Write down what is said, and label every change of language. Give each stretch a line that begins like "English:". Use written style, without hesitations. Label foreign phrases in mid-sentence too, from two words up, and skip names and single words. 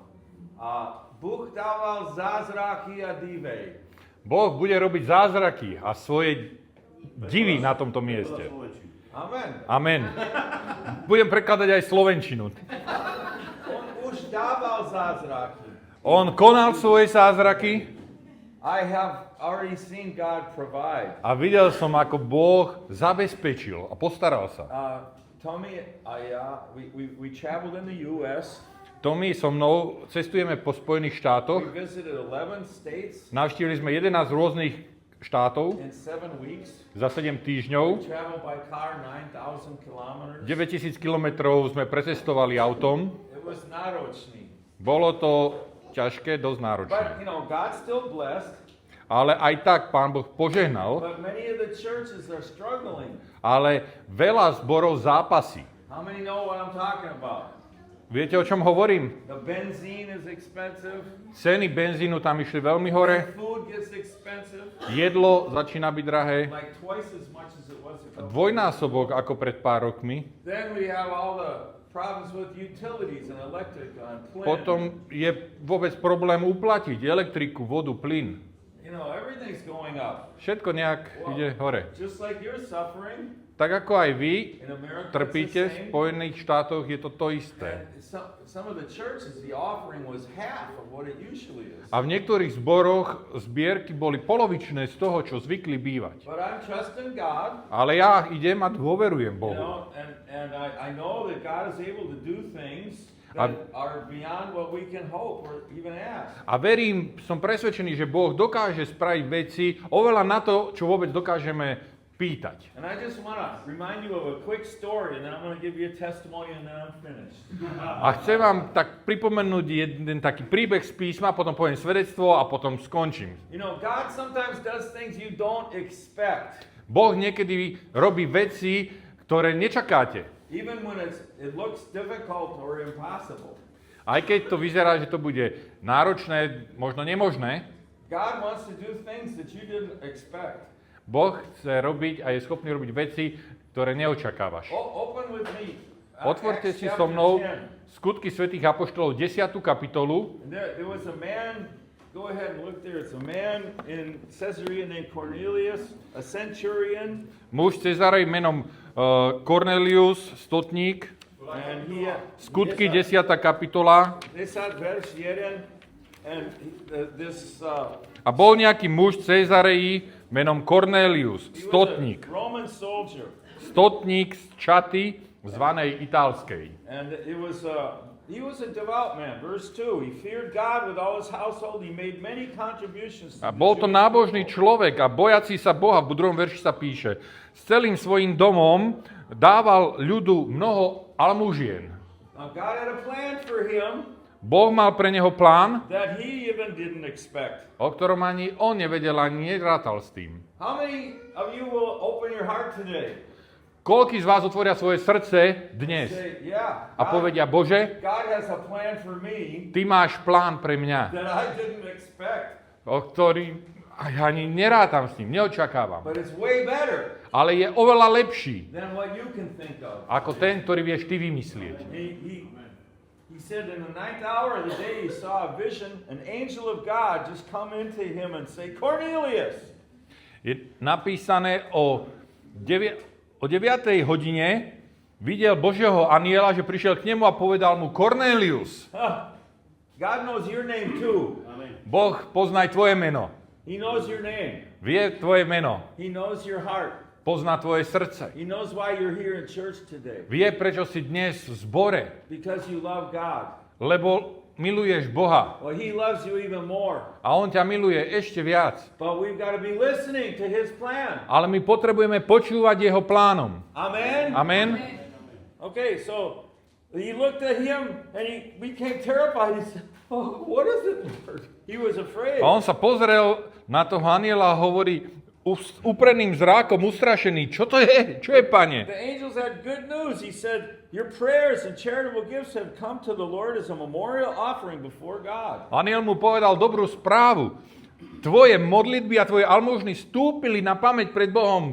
Slovak: A Boh dával zázraky a divy. Boh bude robiť zázraky a svoje divy na tomto mieste. Amen. Amen. Budem prekladať aj slovenčinu. On už dával zázraky. On konal svoje zázraky.
English: I have already seen God provide.
Slovak: A videl som, ako Boh zabezpečil a postaral sa.
English: Tommy, we traveled in the U.S.
Slovak: Tommy so mnou cestujeme po Spojených štátoch.
English: We visited 11 states
Slovak: Navštívili sme 11 rôznych štátov
English: in 7 weeks.
Slovak: za 7 týždňov.
English: We traveled by car 9,000 kilometers.
Slovak: 9000 kilometrov sme precestovali autom.
English: It was náročný.
Slovak: Bolo to ťažké, dosť náročné.
English: But, God still blessed.
Slovak: Ale aj tak Pán Boh požehnal.
English: But many of the churches are struggling.
Slovak: Ale veľa zborov zápasí.
English: How many know what I'm talking about?
Slovak: Viete, o čom hovorím?
English: The benzene is expensive.
Slovak: Ceny benzínu tam išli veľmi hore.
English: Food gets expensive.
Slovak: Jedlo začína byť drahé.
English: Like twice as much as it was a couple.
Slovak: Dvojnásobok ako pred pár rokmi.
English: Then we have all the problems with utilities and electric and plane.
Slovak: Potom je vôbec problém uplatiť elektriku, vodu, plyn.
English: Everything's going up.
Slovak: Všetko nejak ide hore.
English: Just like you're suffering.
Slovak: Tak ako aj vy
English: In America,
Slovak: trpíte
English: it's
Slovak: v
English: the same.
Slovak: Spojených štátoch, je to isté.
English: And some of the churches, the offering was half of what it usually is.
Slovak: A v niektorých zboroch zbierky boli polovičné z toho, čo zvykli bývať.
English: But I'm trusting God.
Slovak: Ale ja idem a dôverujem Bohu.
English: And I know that God is able to do things that are beyond what we can hope or even ask.
Slovak: A verím, som presvedčený, že Boh dokáže spraviť veci oveľa na to, čo vôbec dokážeme pýtať.
English: And I just want to remind you of a quick story, and then I'm going to give you a testimony, and then I'm finished.
Slovak: A chcem vám tak pripomenúť jeden taký príbeh z písma, potom poviem svedectvo a potom skončím.
English: God sometimes does things you don't expect.
Slovak: Boh niekedy robí veci, ktoré nečakáte.
English: Even when it looks difficult or impossible.
Slovak: Aj keď to vyzerá, že to bude náročné, možno nemožné,
English: God wants to do things that you didn't expect.
Slovak: Boh chce robiť a je schopný robiť veci, ktoré neočakávaš.
English: Open with me.
Slovak: Otvorte Acts si chapter so mnou 10. Skutky svätých apoštolov 10. kapitolu.
English: And there was a man, go ahead and look there, it's a man in Caesarea named Cornelius, a centurion.
Slovak: Muž Cezarej menom Cornelius, stotník. And Skutky 10. kapitola. 10 verš 1.
English: And this
Slovak: A bol nejaký muž Cezareji menom Cornelius, stotník.
English: Roman soldier.
Slovak: Stotník z Čaty, zvanej Itálskej.
English: And he was a devout man. Verse 2. He feared God with all his household. He made many contributions.
Slovak: A bol to nábožný človek a bojací sa Boha. V 2. verši sa píše: s celým svojím domom dával ľudu mnoho almužien.
English: Now God had a plan for him.
Slovak: Boh mal pre neho plán,
English: That he even didn't expect.
Slovak: o ktorom ani on nevedel, ani nerátal s tým.
English: How many of you will open your heart today?
Slovak: Koľký z vás otvoria svoje srdce dnes
English: Say, yeah.
Slovak: a povedia: Bože,
English: God has a plan for me
Slovak: ty máš plán pre mňa,
English: that I didn't expect.
Slovak: o ktorý ani nerátam s ním, neočakávam.
English: But it's way better
Slovak: Ale je oveľa lepší
English: than what you can think of.
Slovak: ako ten, ktorý vieš ty vymyslieť.
English: He said in the 9th hour of the day he saw a vision, an angel of God just come into him and say, Cornelius.
Slovak: Je napísané o 9. hodine videl Božieho anjela, že prišiel k nemu a povedal mu: Cornelius.
English: God knows your name too.
Slovak: Boh pozná aj tvoje meno.
English: He knows your name.
Slovak: Vie tvoje meno.
English: He knows your heart.
Slovak: Pozná tvoje srdce.
English: He knows why you're here in church today.
Slovak: Vie, prečo si dnes v zbore.
English: Because you love God.
Slovak: Lebo miluješ Boha.
English: Well, he loves you even more.
Slovak: A on ťa miluje ešte viac.
English: But we've got to be listening to his plan.
Slovak: Ale my potrebujeme počúvať jeho plánom. Amen? Amen?
English: Okay, so he looked at him and he became terrified. He said, oh, what is it, Lord? He was afraid.
Slovak: A on sa pozrel na toho anjela a hovorí: upreným zrákom ustrašený. Čo to je? Čo je, Pane?
English: The angels had good news. He said, your prayers and charitable gifts have come to the Lord as a memorial offering before God.
Slovak: Aniel mu povedal dobrú správu. Tvoje modlitby a tvoje almužny vstúpili na pamäť pred Bohom.